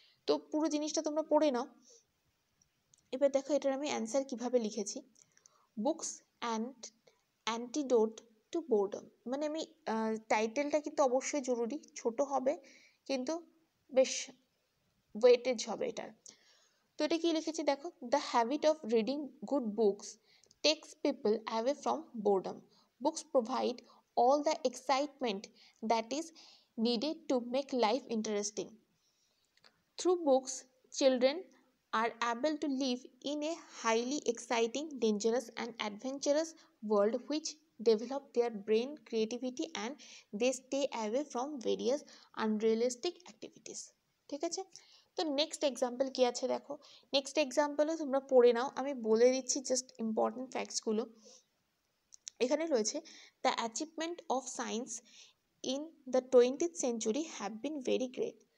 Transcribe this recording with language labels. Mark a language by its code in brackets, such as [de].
[bn] তো পুরো জিনিসটা তোমরা পড়ে নাও। এবার দেখো এটার আমি অ্যান্সার কিভাবে লিখেছি, [en] books and antidote to boredom, [bn] মানে আমি টাইটেলটা কিন্তু অবশ্যই জরুরি, ছোট হবে কিন্তু বেশ ওয়েটেজ হবে এটার। তো এটা কি লিখেছি দেখো, [en] The habit of reading good books takes people away from boredom, books provide all the excitement that is needed to make life interesting. Through books, children are able to live in a highly exciting, dangerous and adventurous world which develop their brain creativity and they stay away from various unrealistic activities. [bn] ঠিক আছে? তো next example কি আছে দেখো, next এক্সাম্পলও তোমরা পড়ে নাও, আমি বলে দিচ্ছি জাস্ট ইম্পর্টেন্ট ফ্যাক্টসগুলো। এখানে রয়েছে, [en] The achievement of science in the 20th century have been very great.